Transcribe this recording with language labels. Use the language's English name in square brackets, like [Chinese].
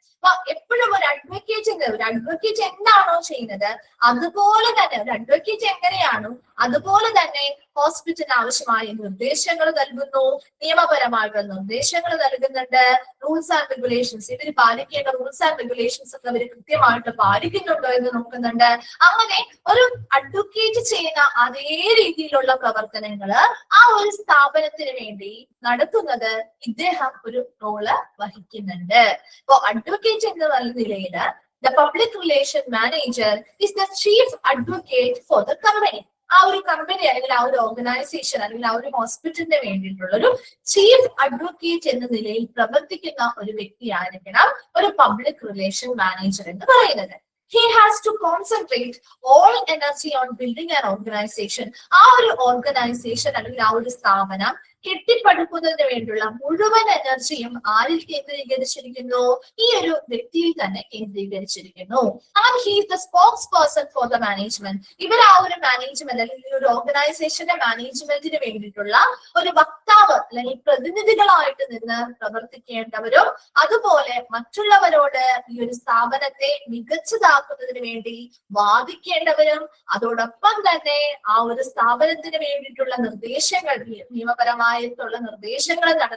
[Malayalam] അപ്പൊ എപ്പോഴും ഒരു അഡ്വക്കേറ്റ് എന്താണോ ചെയ്യുന്നത് അതുപോലെ തന്നെ ഒരു അഡ്വക്കേറ്റ് എങ്ങനെയാണോ അതുപോലെ തന്നെ ഹോസ്പിറ്റലിന് ആവശ്യമായ നിർദ്ദേശങ്ങൾ നൽകുന്നു, നിയമപരമായിട്ടുള്ള നിർദ്ദേശങ്ങൾ നൽകുന്നുണ്ട്, റൂൾസ് ആൻഡ് റെഗുലേഷൻസ് ഇവർ പാലിക്കേണ്ട റൂൾസ് ആൻഡ് റെഗുലേഷൻസ് ഒക്കെ അവർ കൃത്യമായിട്ട് പാലിക്കുന്നുണ്ടോ എന്ന് നോക്കുന്നുണ്ട്. അങ്ങനെ ഒരു അഡ്വക്കേറ്റ് ചെയ്യുന്ന അതേ രീതിയിലുള്ള പ്രവർത്തനങ്ങൾ ആ ഒരു സ്ഥാപനത്തിന് വേണ്ടി നടത്തുന്നത് ഇദ്ദേഹം ഒരു റോള് വഹിക്കുന്നുണ്ട്. അപ്പോ അഡ്വക്കേറ്റ് എന്ന നിലയിൽ [English] the public relation manager is the chief advocate for the company. [Malayalam] ആ ഒരു കമ്പനി അല്ലെങ്കിൽ ആ ഒരു ഓർഗനൈസേഷൻ അല്ലെങ്കിൽ ആ ഒരു ഹോസ്പിറ്റലിന് വേണ്ടിയിട്ടുള്ള ഒരു ചീഫ് അഡ്വക്കേറ്റ് എന്ന നിലയിൽ പ്രവർത്തിക്കുന്ന ഒരു വ്യക്തിയായിരിക്കണം ഒരു പബ്ലിക് റിലേഷൻ മാനേജർ എന്ന് പറയുന്നത്. [English] He has to concentrate all energy on building an organization. [Malayalam] ആ ഒരു ഓർഗനൈസേഷൻ അല്ലെങ്കിൽ ആ ഒരു സ്ഥാപനം കെട്ടിപ്പടുക്കുന്നതിന് വേണ്ടിയുള്ള മുഴുവൻ എനർജിയും ആരിൽ കേന്ദ്രീകരിച്ചിരിക്കുന്നു? ഈ ഒരു വ്യക്തിയിൽ തന്നെ കേന്ദ്രീകരിച്ചിരിക്കുന്നു. [English] And he is the spokesperson for the management. [Malayalam] ഇവർ ആ ഒരു മാനേജ്മെന്റ് അല്ലെങ്കിൽ ഒരു ഓർഗനൈസേഷന്റെ മാനേജ്മെന്റിന് വേണ്ടിയിട്ടുള്ള ഒരു വക്താവ് അല്ലെങ്കിൽ പ്രതിനിധികളായിട്ട് നിന്ന് പ്രവർത്തിക്കേണ്ടവരും അതുപോലെ മറ്റുള്ളവരോട് ഈ ഒരു സ്ഥാപനത്തെ മികച്ചതാക്കുന്നതിന് വേണ്ടി വാദിക്കേണ്ടവരും അതോടൊപ്പം തന്നെ ആ ഒരു സ്ഥാപനത്തിന് വേണ്ടിയിട്ടുള്ള നിർദ്ദേശങ്ങൾ നിയമപരമായിട്ടുള്ള നിർദ്ദേശങ്ങൾ